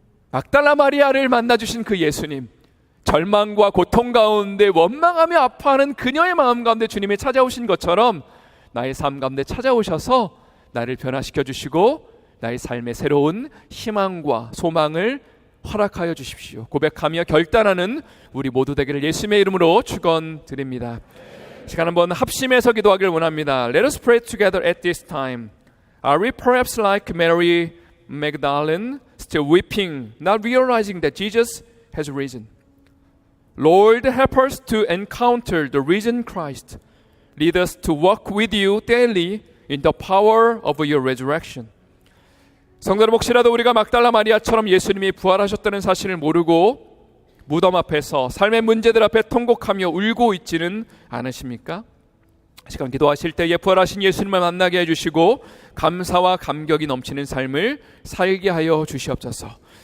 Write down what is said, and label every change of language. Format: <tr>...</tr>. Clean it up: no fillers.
<ko>막달라 마리아를 만나주신 그 예수님, 절망과 고통 가운데 원망하며 아파하는 그녀의 마음 가운데 주님이 찾아오신 것처럼 나의 삶 가운데 찾아오셔서 나를 변화시켜 주시고 나의 삶에 새로운 희망과 소망을 허락하여 주십시오. 고백하며 결단하는 우리 모두 되기를 예수님의 이름으로 축원드립니다. 시간 한번 합심해서 기도하기를 원합니다.</ko> <en>Let us pray together at this time. Are we perhaps like Mary Magdalene, still weeping, not realizing that Jesus has risen? Lord, help us to encounter the risen Christ. Lead us to walk with you daily in the power of your resurrection.</en> <ko>성도들, 혹시라도 우리가 막달라 마리아처럼 예수님이 부활하셨다는 사실을 모르고 무덤 앞에서 삶의 문제들 앞에 통곡하며 울고 있지는 않으십니까? 시간 기도하실 때에 부활하신 예수님을 만나게 해주시고 감사와 감격이 넘치는 삶을 살게 하여 주시옵소서.</ko>